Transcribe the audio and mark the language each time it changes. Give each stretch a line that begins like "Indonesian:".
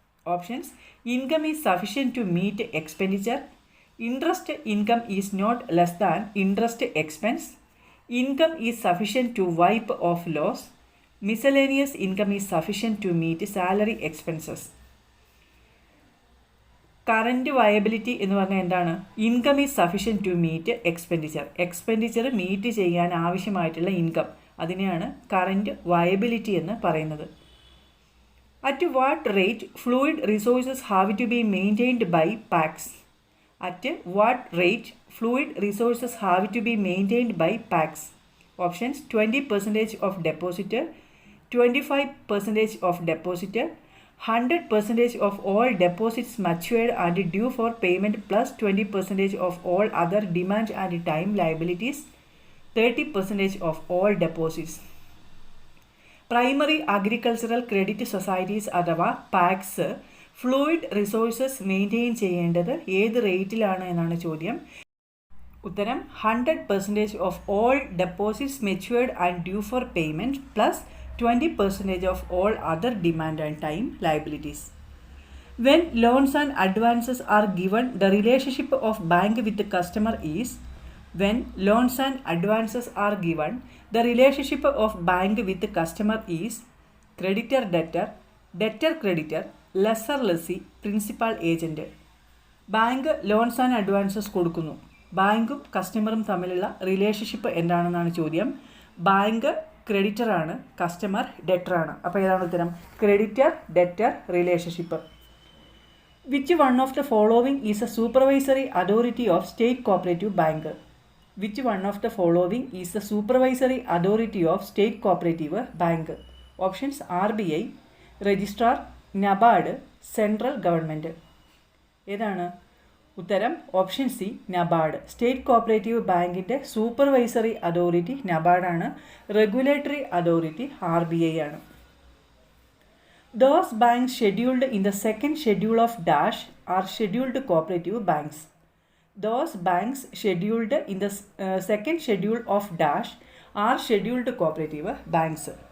English: Options income is sufficient to meet expenditure, interest income is not less than interest expense, income is sufficient to wipe off loss, miscellaneous income is sufficient to meet salary expenses.
Malayalam: Current viability എന്ന് പറഞ്ഞാൽ എന്താണ്?
English: Income is sufficient to meet expenditure.
Malayalam: Expenditure meet ചെയ്യാൻ ആവശ്യമായിട്ടുള്ള income, അതിനെയാണ് current viability എന്ന് പറയുന്നത്.
English: At what rate fluid resources have to be maintained by PACS. At what rate fluid resources have to be maintained by PACS? Options 20% of depositor, 25% of depositor, 100% of all deposits matured and due for payment plus 20% of all other demand and time liabilities, 30% of all deposits.
Malayalam: Primary Agricultural Credit Societies അഥവാ pax fluid resources maintain ചെയ്യേണ്ടത് ഏത് റേറ്റിലാണ് എന്നാണ് ചോദ്യം.
English: ഉത്തരം 100% of all deposits matured and due for payment plus 20% of all other demand and time liabilities. When loans and advances are given, the relationship of bank with the customer is. When loans and advances are given, the relationship of bank with the customer is creditor debtor, debtor creditor, lessor lessee, principal agent.
Malayalam: Bank loans and advances കൊടുക്കുന്നു. ബാങ്കും കസ്റ്റമറും തമ്മിലുള്ള relationship എന്താണെന്നാണ് ചോദ്യം. Bank ക്രെഡിറ്ററാണ്, customer ഡെറ്ററാണ്. അപ്പോൾ ഏതാണ് ഉത്തരം?
English: Creditor debtor relationship. Which one of the following is a supervisory authority of state cooperative bank? Which one of the following is the supervisory authority of state cooperative bank? Options RBI, registrar, NABARD, central government.
Malayalam: ഏതാണ് ഉത്തരം? Option C, NABARD. State cooperative ബാങ്കിൻ്റെ supervisory authority നബാർഡാണ്. Regulatory authority RBI ആണ്.
English: Those banks scheduled in the second schedule of dash are scheduled cooperative banks. Those banks scheduled in the second schedule of dash are scheduled cooperative banks.